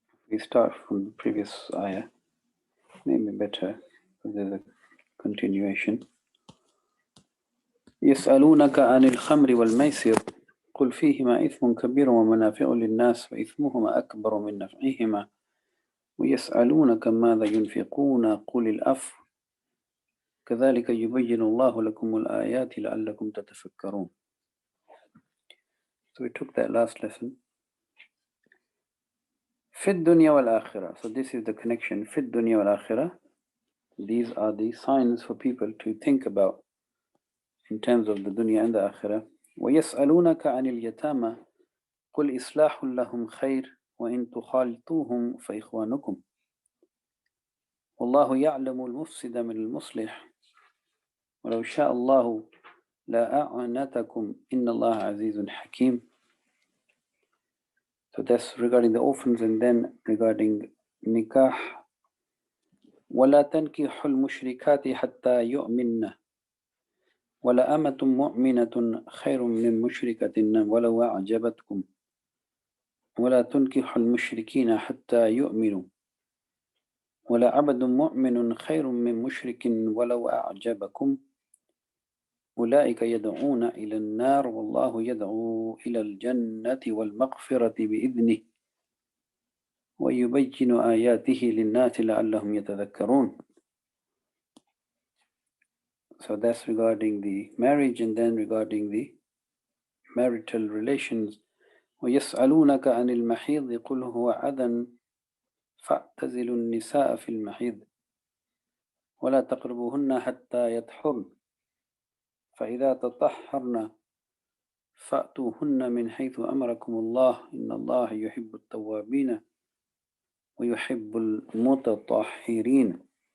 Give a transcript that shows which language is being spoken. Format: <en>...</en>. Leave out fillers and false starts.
<en>We start from the previous ayah, maybe better, because there's a continuation.</en> <ar>يسألونك عن الخمر والميسر قل فيهما إثم كبير ومنافع للناس وإثمهما أكبر من نفعهما ويسألونك ماذا ينفقون قل العفو كذلك يبين الله لكم الآيات لعلكم تتفكرون.</ar> <en>So we took that last lesson.</en> <ar>في الدنيا والآخرة.</ar> <en>So this is the connection.</en> <ar>في الدنيا والآخرة.</ar> <en>These are the signs for people to think about in terms of the dunya and the akhirah.</en> <ar>ويسألونك عن اليتامى قل إصلاح لهم خير وإن تخالطوهم فإخوانكم والله يعلم المفسد من المصلح ولو شاء الله لأعنتكم إن الله عزيز حكيم.</ar> <en>So that's regarding the orphans, and then regarding nikah.</en> <ar>ولا تنكحوا المشركات حتى يؤمنن ولا أمة مؤمنة خير من مشركة ولو أعجبتكم ولا تنكحوا المشركين حتى يؤمنوا ولا عبد مؤمن خير من مشرك ولو أعجبكم أولئك يدعون إلى النار والله يدعو إلى الجنة والمغفرة بإذنه ويبين آياته للناس لعلهم يتذكرون.</ar> <en>So that's regarding the marriage, and then regarding the marital relations.</en> <ar>ويسألونك عن المحيض قل هو أذى فاعتزلوا النساء في المحيض ولا تقربوهن حتى يطهرن فإذا تطهرن فأتوهن من حيث أمركم الله إن الله يحب التوابين ويحب المتطهرين.</ar>